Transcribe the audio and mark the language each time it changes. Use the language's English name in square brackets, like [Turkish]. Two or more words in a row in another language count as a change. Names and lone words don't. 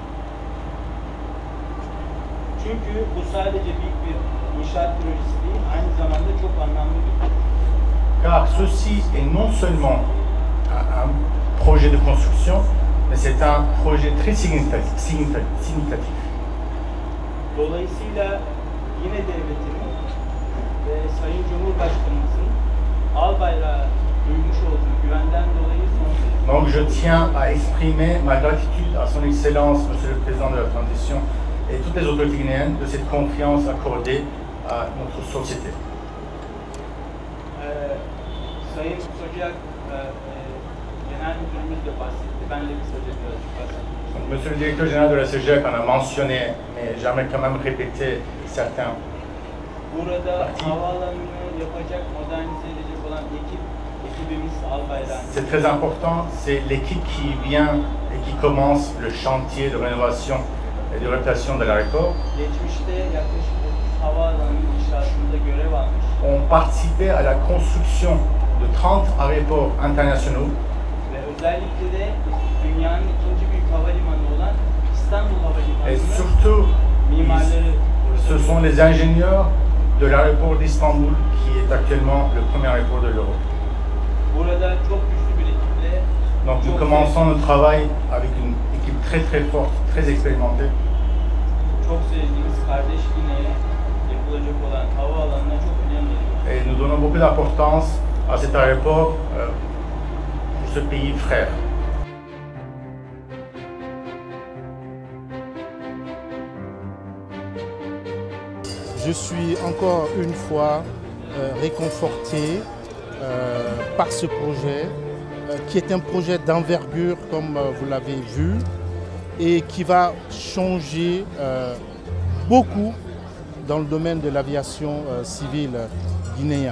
[French] Car ceci est non seulement un projet de construction, mais c'est un projet très significatif. [Turkish] Dolayısıyla yine devletinin ve Sayın Cumhurbaşkanımızın al bayrağı duymuş olduğu güvenden dolayı sonsuz. [French] Donc je tiens à exprimer ma gratitude à son Excellence, Monsieur le Président de la Transition, et toutes les autorités guinéennes de cette confiance accordée à notre société. [Turkish] Sayın Socak, Genel Müdürümüz de bahsetti. Ben de kısaca birazcık bahsedeyim. [French] Monsieur le Directeur Général de la CEGEC en a mentionné, mais j'aimerais quand même répéter certains. [Turkish] Burada havaalanını yapacak, modernize edecek olan ekibimiz Albayrak'ın. [French] C'est très important, c'est l'équipe qui vient et qui commence le chantier de rénovation et de réputation de l'aéroport. [Turkish] Geçmişte yaklaşık 30 havaalanının inşaatında görev almış. [French] On participait à la construction de 30 aéroports internationaux. [Turkish] Ve özellikle de dünyanın ikinci büyük havalimanı olan İstanbul [French] Et [Turkish] Havalimanı'nın [French] surtout, [Turkish] mimarları. [French] ce sont les ingénieurs de l'aéroport d'Istanbul qui est actuellement le premier aéroport de l'Europe. [Turkish] Burada çok güçlü bir ekiple. [French] Donc nous commençons notre travail avec une équipe très forte, très expérimentée. [Turkish] Çok sevdiğimiz kardeş Gine'ye yapılacak olan havaalanına çok önem veriyoruz. [French] Et nous donnons beaucoup d'importance à cet aéroport pour ce pays frère. Je suis encore une fois réconforté par ce projet, qui est un projet d'envergure, comme vous l'avez vu, et qui va changer beaucoup dans le domaine de l'aviation civile guinéenne.